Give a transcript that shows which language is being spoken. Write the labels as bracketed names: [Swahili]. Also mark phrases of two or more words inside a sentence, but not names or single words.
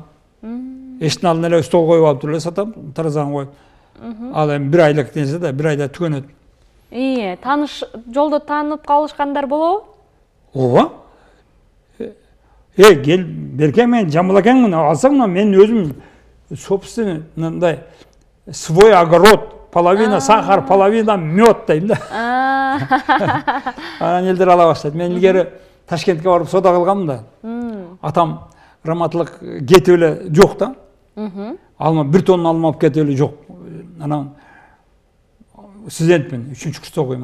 [Kyrgyz] Эштин алдына эле стол коюп алып туруп эле сатам, таразагын коюп. Ал эми 1 айлык нерсе да, 1 айда түгөнөт. Тааныш жолдо таанып калышкандар болобу? Ооба. Кел, берке мен Жамбыл акеңмин, алсаң мен өзүм собственный мындай [Russian] свой огород, половина сахар, половина мед [Kyrgyz] дейм да. Анан элдер ала баштайт. Мен илгери Ташкентке барып соода кылгам да. Атам раматылык кетип эле жок да. Алма 1 тонна алма алып кетип эле жок. Анан студентмин, 3-курста окуйм.